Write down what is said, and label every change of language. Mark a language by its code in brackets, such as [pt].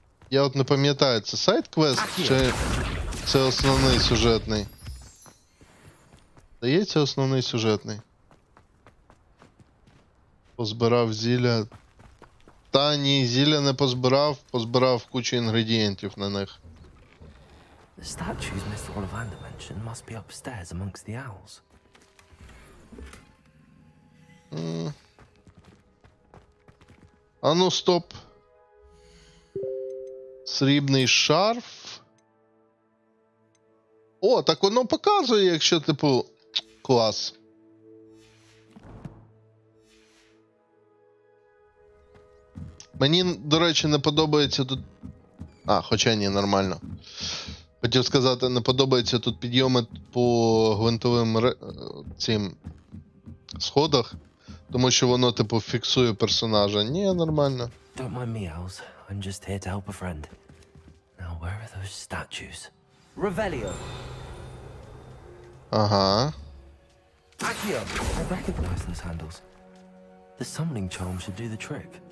[uk] Я от не пам'ятаю, це сайд-квест чи це основний сюжетний? Здається, основний сюжетний. Позбирав зілля. Та ні, зілля не позбирав, позбирав кучу інгредієнтів на них. [en] The statues Mr. Ollivander mentioned must be upstairs amongst the owls. [uk] А ну, стоп. Срібний шарф. О, так воно показує, якщо, типу, клас. Мені, до речі, не подобається тут... А, хоча ні, нормально. Хотів сказати, не подобається тут підйоми по гвинтовим цим сходах, тому що воно, типу, фіксує персонажа. Ні, нормально. [en] Don't mind me, owls. I'm just here to help a friend. Now, where are those statues? Revelio. [uk] Ага. [en] Accio. I recognize those handles. The summoning charm should do the trick.